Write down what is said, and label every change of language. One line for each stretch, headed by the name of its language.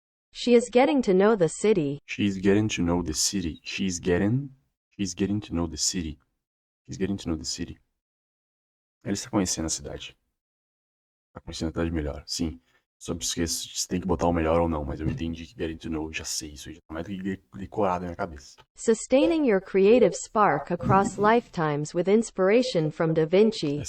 English: She is getting to know the city. She's getting to know the city. She's getting to know the city. She's getting to know the city.
Portuguese: Ela está conhecendo a cidade. Está conhecendo a cidade melhor, sim. Só me esqueço se tem que botar o melhor ou não, mas eu entendi que
English: getting to know,
Portuguese: já sei isso, já tá mais do que decorado na minha cabeça.
English: Sustaining your creative spark across lifetimes with inspiration from Da Vinci.